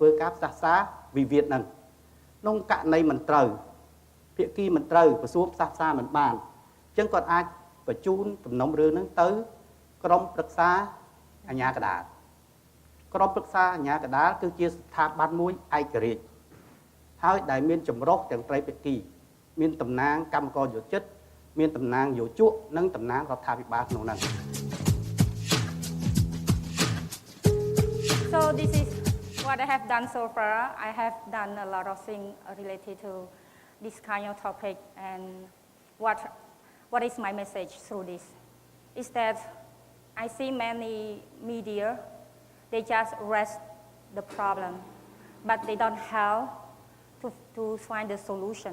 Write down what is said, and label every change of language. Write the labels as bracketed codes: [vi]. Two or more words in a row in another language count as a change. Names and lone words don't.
[km] ធ្វើការផ្សះផ្សាវិវាទហ្នឹងក្នុងករណីមិនត្រូវភាគីមិនត្រូវក្រសួងផ្សះផ្សាមិនបានអញ្ចឹងគាត់អាចបញ្ជូនដំណុំរឿងហ្នឹងទៅក្រុមប្រឹក្សាអាជ្ញាកណ្ដាលក្រុមប្រឹក្សាអាជ្ញាកណ្ដាលគឺជាស្ថាប័នមួយឯករាជ្យហើយដែលមានចម្រុះទាំងត្រីភាគីមានតំណាងកម្មករយោជិតមានតំណាងយោជកនិងតំណាងរដ្ឋាភិបាលក្នុងហ្នឹង [en] So this is what I have done so far. I have done a lot of things related to this kind of topic, and what is my message through this is that I see many media, they just raise the problem, but they don't help to find the solution.